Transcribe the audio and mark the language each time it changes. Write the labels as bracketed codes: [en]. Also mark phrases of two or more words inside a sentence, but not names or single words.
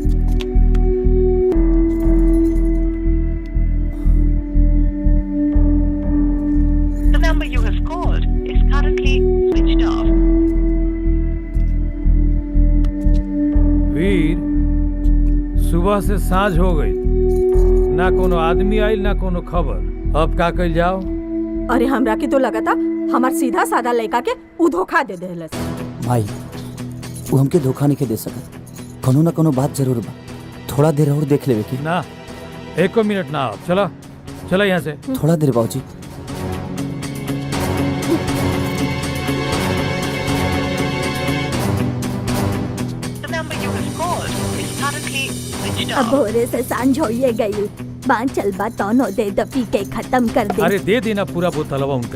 [en] The number you have called is currently switched off. [bho] वीर, सुबह से साँझ हो गई, ना कोनो आदमी आइल ना कोनो खबर। अब का कइल जाओ? अरे हमरा के तो लगा था हमार सीधा साधा लड़का के उ धोखा दे देलस। भाई वो हमके धोखा नहीं के दे सकत, कोनो ना कोनो बात जरूर बा। थोड़ा देर और देख लेवे की। ना, एको मिनट ना आओ, चलो चलो यहाँ से। थोड़ा देर बाबूजी। [en] The number you have called is currently switched [bho] अब [en] off. [bho] भोरे से सांझ होइए गई, बांचल बा तौनो दे द पी के खत्म कर दे। अरे दे देना पूरा बोतलवा उनका।